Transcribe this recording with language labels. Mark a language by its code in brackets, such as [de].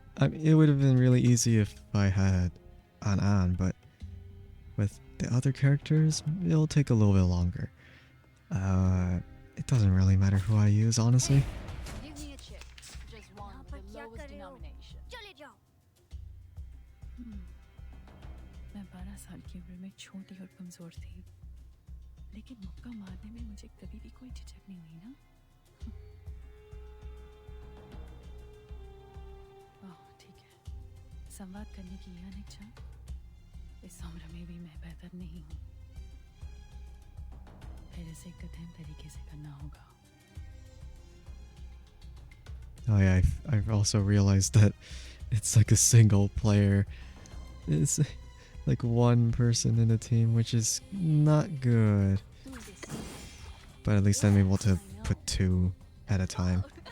[en] I mean, it would have been really easy if I had an, but with the other characters, it'll take a little bit longer. It doesn't really matter who I use, honestly. Give me a chip. Just one with the lowest denomination. [hi] चले जाओ. मैं 12 साल की उम्र में छोटी और कमजोर थी, लेकिन मुक्का मारने में मुझे कभी भी कोई झिझक नहीं हुई ना. ओह ठीक है. संवाद करने की यह इच्छा. इस उम्र में भी मैं बेहतर नहीं हूँ. फिर इसे कठिन तरीके से करना होगा. [en] Oh yeah, I've also realized that it's like a single player. It's like one person in a team, which is not good. But at least I'm able to put 2 at a time.